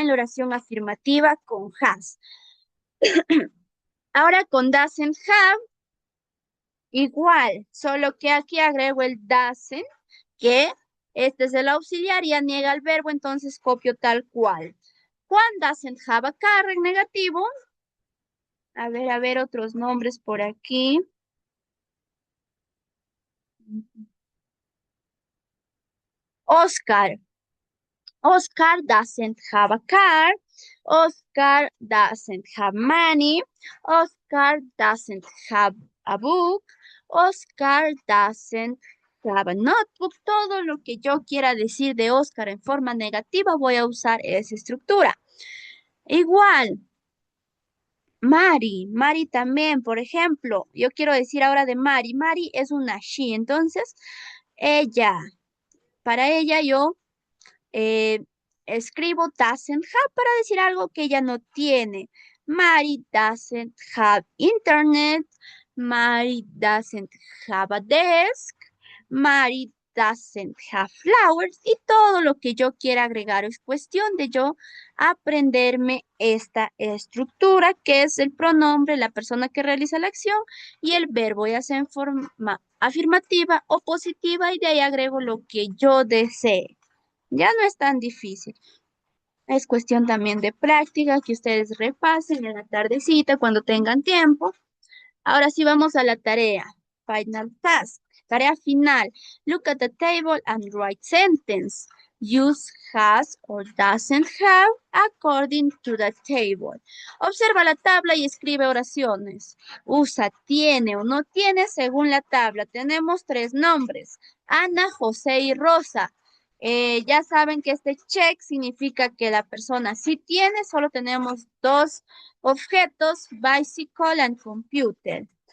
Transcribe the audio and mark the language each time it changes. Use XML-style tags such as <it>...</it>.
<es>En la oración afirmativa con has. Ahora con doesn't have, igual, solo que aquí agrego el doesn't, que este es el auxiliar, ya niega el verbo, entonces copio tal cual.</es> <en>Juan doesn't have a car en negativo.</en> <es>A ver, otros nombres por aquí.</es> <en>Oscar. Oscar doesn't have a car. Oscar doesn't have money. Oscar doesn't have a book. Oscar doesn't have a notebook.</en> <es>Todo lo que yo quiera decir de Oscar en forma negativa voy a usar esa estructura. Igual, Mari, Mari también, por ejemplo, yo quiero decir ahora de Mari. Mari es una she, entonces ella, para ella yo eh, escribo doesn't have para decir algo que ella no tiene.</es> <en>Mary doesn't have internet. Mary doesn't have a desk. Mary doesn't have flowers.</en> <es>Y todo lo que yo quiera agregar es cuestión de yo aprenderme esta estructura, que es el pronombre, la persona que realiza la acción y el verbo, ya sea en forma afirmativa o positiva, y de ahí agrego lo que yo desee. Ya no es tan difícil. Es cuestión también de práctica, que ustedes repasen en la tardecita cuando tengan tiempo. Ahora sí vamos a la tarea.</es> <en>Final task.</en> <es>Tarea final.</es> <en>Look at the table and write sentence. Use has or doesn't have according to the table.</en> <es>Observa la tabla y escribe oraciones. Usa tiene o no tiene según la tabla. Tenemos tres nombres. Ana, José y Rosa. Ya saben que este check significa que la persona sí tiene, solo tenemos dos objetos, bicycle and computer.</es>